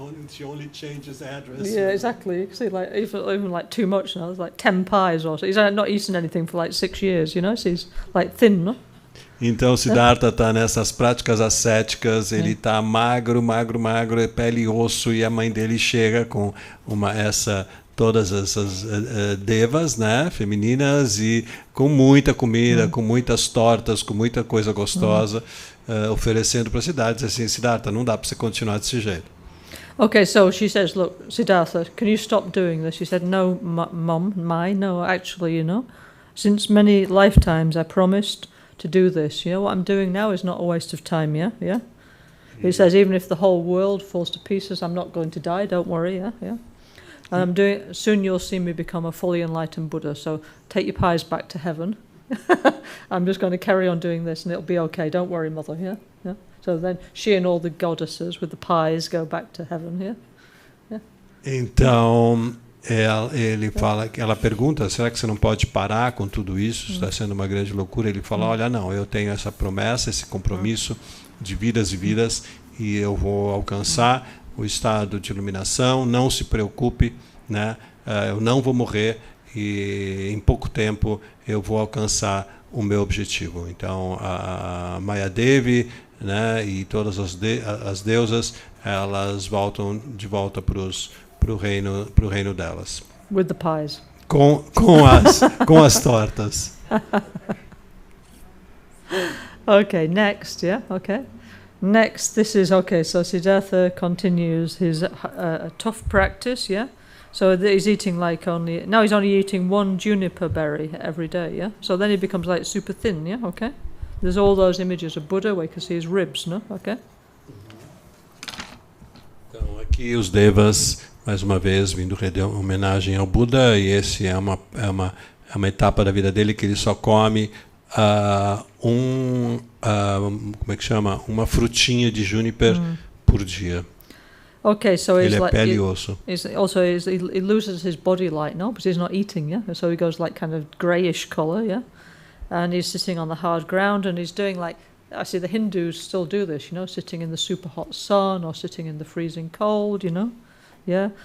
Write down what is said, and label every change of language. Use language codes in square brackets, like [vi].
[en] She only changes address. Yeah, exactly. You can see, like even like too much now. It's like 10 pies or so. He's not eaten anything for like 6 years. So he's like thin, no? [pt] Então Siddhartha está nessas práticas ascéticas. Ele está magro, pele e osso, e a mãe dele chega com todas essas devas, né, femininas, e com muita comida, com muitas tortas, com muita coisa gostosa, oferecendo para a cidade. Diz assim, Siddhartha, não dá para você continuar desse jeito. [en] Okay, so she says, look, Siddhartha, can you stop doing this? He said, no, Mom, no, actually, since many lifetimes I promised to do this. What I'm doing now is not a waste of time, yeah? He says, even if the whole world falls to pieces, I'm not going to die, don't worry, yeah? And soon you'll see me become a fully enlightened Buddha. So take your pies back to heaven. I'm just going to carry on doing this, and it'll be okay. Don't worry, mother. Yeah. So then she and all the goddesses with the pies go back to heaven. Yeah. [pt] Então ela pergunta, será que você não pode parar com tudo isso? Está sendo uma grande loucura. Ele fala, olha, não, eu tenho essa promessa, esse compromisso de vidas e vidas, e eu vou alcançar o estado de iluminação. Não se preocupe, né? Eu não vou morrer e em pouco tempo eu vou alcançar o meu objetivo. Então a Maya Devi, né, e todas as deusas, elas voltam de volta para o reino delas. [en] With the pies. [pt] Com as tortas. [en] Okay, next, okay. Next, this is, so Siddhartha continues his tough practice, So he's eating now he's only eating 1 juniper berry every day, So then he becomes like super thin, okay? There's all those images of Buddha where you can see his ribs, no? Okay? [pt] Então aqui os devas, mais uma vez, vindo render homenagem ao Buda, e esse é uma etapa da vida dele que ele só come como é que chama? Uma frutinha de juniper por dia. [en] Okay, so [pt] ele é pele e osso. [en] He loses his body light, no? Because he's not eating, So he goes like kind of greyish color, and he's sitting on the hard ground, and he's doing like, I see the Hindus still do this, sitting in the super hot sun or sitting in the freezing cold, yeah.